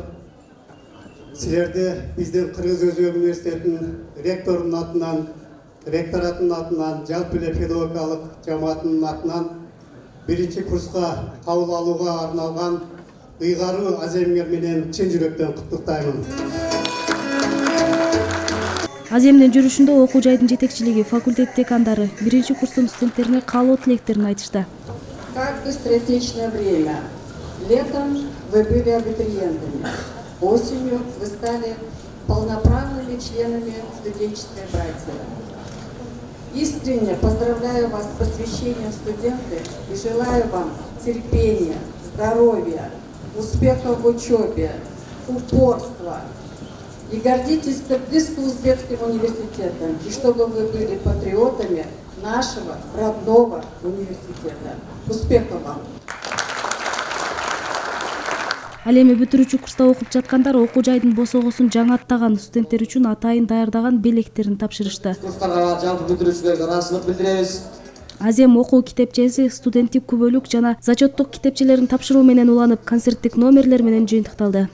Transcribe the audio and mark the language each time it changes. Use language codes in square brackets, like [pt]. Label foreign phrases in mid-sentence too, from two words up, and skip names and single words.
[ky] Силерди биздин Кыргыз-Өзбек университетинин ректорунун атынан, ректоратынын атынан, жалпы эле педагогикалык жамаатынын атынан 1-курска кабыл алууга арналган ыйгаруу аземиңер менен чын жүрөктөн куттуктаймын. Аземдин жүрүшүндө окуу жайдын жетекчилиги, факультет декандары 1-курстун студенттерине каалоо тилектерин айтышты. [ru] Как быстротечно время. Летом вы были абитуриентами. Осенью вы стали полноправными членами студенческой братьи. Искренне поздравляю вас с посвящением студенты и желаю вам терпения, здоровья, успехов в учебе, упорства. И гордитесь Кыргыз-Узбекским университетом, и чтобы вы были патриотами нашего родного университета. Успехов вам! [ky] Ал эми бүтүрүүчү курста окуп жаткандар окуу жайдын босогосун жаңыртаган студенттер үчүн атайын даярдаган белектерин тапшырышты. Курстарга жалпы бүтүрүүчүлөргө ыраазычылык билдиребиз. Азем окуу китепчеси, студенттик күбөлүк жана зачеттук китепчелерин тапшыруу менен уланып, концерттик номерлер менен жыйынтыкталды.